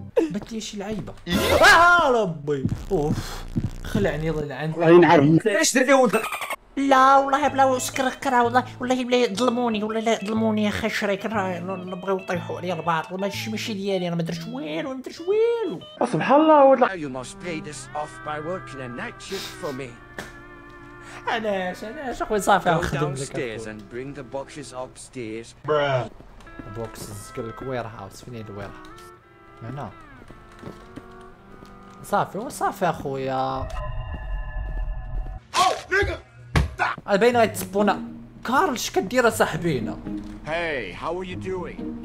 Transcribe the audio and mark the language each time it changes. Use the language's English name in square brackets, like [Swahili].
[Arabic] بات لي شي لعيبه. ربي اوف خلعني الله يلعن. الله ينعم. ايش درتي ولد؟ لا والله بلا سكر والله والله بلا ظلموني والله لا ظلموني يا اخي الشريك. نبغيو يطيحوا عليا الباطل. ماشي ديالي انا ما درتش والو ما درتش والو. سبحان الله ولد. [English] Now you must pay this off by working a night shift for me. [Arabic] علاش اخويا صافي [English] Go [Arabic] نخدم [English] downstairs and bring the boxes upstairs. [Arabic] بوكسز قال لك وير هاوس. فين هي الوير هاوس؟ هنا صافي اخويا. باينه غيتسبونا. كارل اش كدير اصاحبينا؟ [English] Hey, how are you doing?